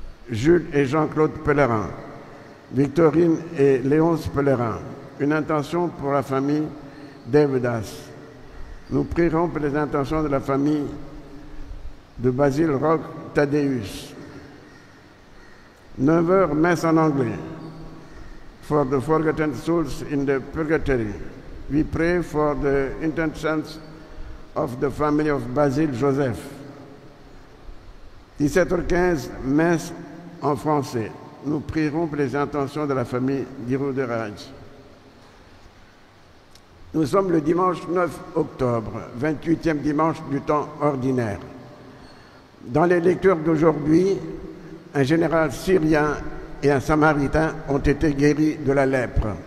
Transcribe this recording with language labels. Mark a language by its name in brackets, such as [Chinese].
[French] Jules et Jean-Claude Pellerin. Victorine et Léonce Pellerin. Une intention pour la famille Devdas. Nous prierons pour les intentions de la famille de Basile Roch Thaddeus. 9h, messe en anglais. [English] For the forgotten souls in the purgatory, we pray for the intentions of the family of Basile Joseph. [French] 17h15, messe en français. Nous prierons pour les intentions de la famille d'Irouderaj. Nous sommes le dimanche 9 octobre, 28e dimanche du temps ordinaire. Dans les lectures d'aujourd'hui, un général syrien et un samaritain ont été guéris de la lèpre.